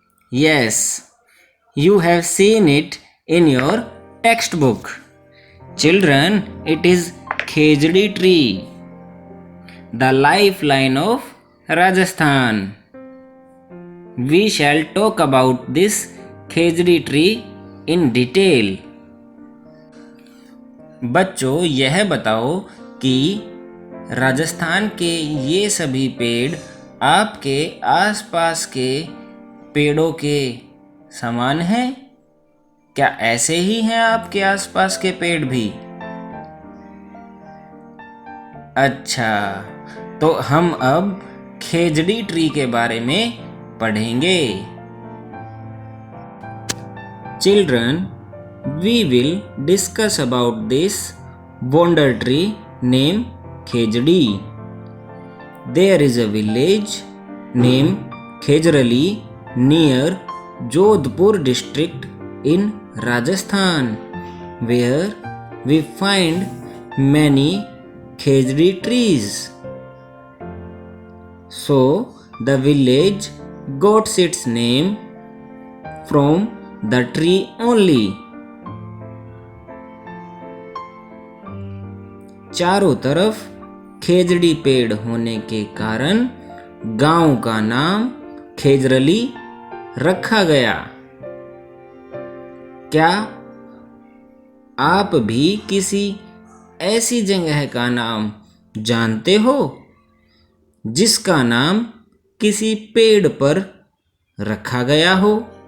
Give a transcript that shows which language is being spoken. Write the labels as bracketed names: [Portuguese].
[English] Yes, you have seen it in your textbook. Children, it is Khejdi tree, the lifeline of Rajasthan. We shall talk about this Khejdi tree in detail. [Hindi] बच्चों, यह बताओ कि राजस्थान के ये सभी पेड़ आपके आसपास के पेड़ों के समान हैं? क्या ऐसे ही हैं आपके आसपास के पेड़ भी? अच्छा, तो हम अब खेजड़ी ट्री के बारे में पढ़ेंगे। [English] Children, we will discuss about this wonder tree named Khejdi. There is a village named Khejrali near Jodhpur district in Rajasthan, where we find many Khejdi trees. So the village got its name from the tree only. [Hindi] चारों तरफ खेजड़ी पेड़ होने के कारण गांव का नाम खेजरली रखा गया। क्या आप भी किसी ऐसी जगह का नाम जानते हो जिसका नाम किसी पेड़ पर रखा गया हो?